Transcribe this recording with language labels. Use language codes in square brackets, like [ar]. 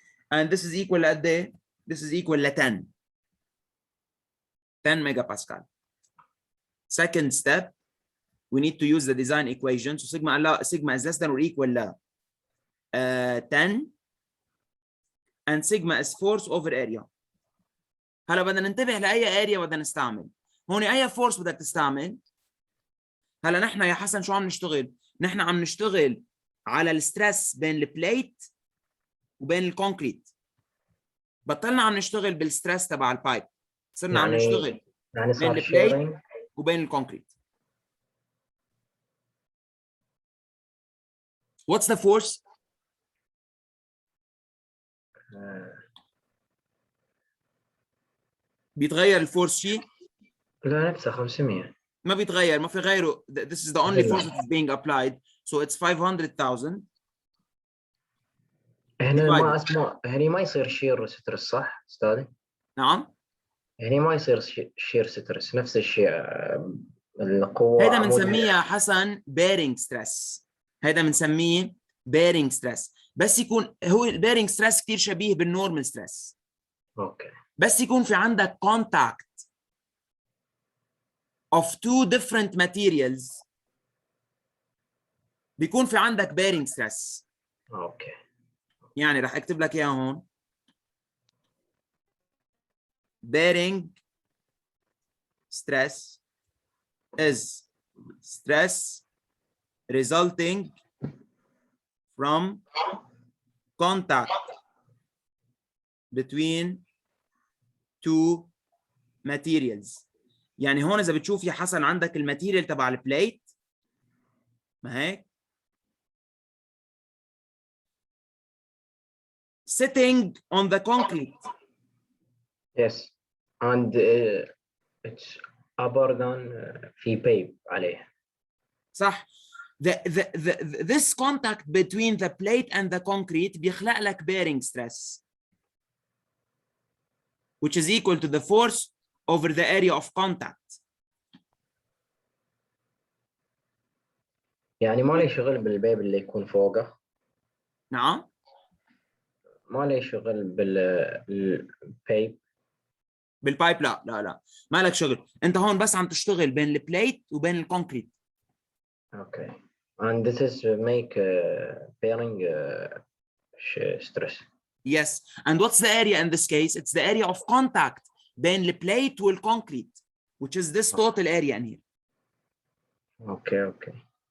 [en] And this is equal at this is equal to 10. 10 megapascal. Second step, we need to use the design equation. So sigma is less than or equal to 10, and sigma is force over area. [ar] هلا بدنا ننتبه لاي اريا بدنا نستعمل. هون اي فورس بدك تستعمل؟ هلا نحن يا حسن شو عم نشتغل؟ نحن عم نشتغل على الستريس بين البليت وبين الكونكريت. بطلنا عم نشتغل بالستريس تبع البايب. صرنا عم نشتغل يعني بين صار البليت شيرنج وبين الكونكريت. [en] What's the force? [ar] بيتغير الفورس شيء؟ لا نفسه 500. ما بيتغير، ما في غيره. [en] This is the only force that is being applied. So it's 500,000. [ar] هنا ما اسمه، هنا ما يصير شير سترس صح استاذي؟ نعم. هنا ما يصير شير سترس، نفس الشيء القوة. هيدا بنسميه حسن [en] bearing stress. [ar] هيدا بنسميه [en] bearing stress. [ar] بس يكون هو البيرنج ستريس كثير شبيه بالنورمال ستريس. اوكي. بس يكون في عندك [en] contact of two different materials [ar] بيكون في عندك [en] bearing stress. [ar] اوكي. يعني رح اكتب لك اياها هون. [en] bearing stress is stress resulting from contact between two materials. [ar] يعني هون اذا بتشوف يا حسن عندك الماتيريال تبع البليت، ما هيك؟ [en] sitting on the concrete. Yes. And it's upper than في pave عليه. [ar] صح. [en] This contact between the plate and the concrete [ar] بيخلق لك [en] bearing stress, which is equal to the force over the area of contact. [ar] يعني ما لي شغل بالبيب اللي يكون فوقه. نعم. ما لي شغل بالبيب. بالبايب لا لا لا ما لك شغل. انت هون بس عم تشتغل بين البليت وبين الكونكريت. [en] Okay. And this is make bearing stress. Yes. And what's the area in this case? It's the area of contact [ar] بين البليت والكونكريت, [en] which is this total area in here. Okay, okay.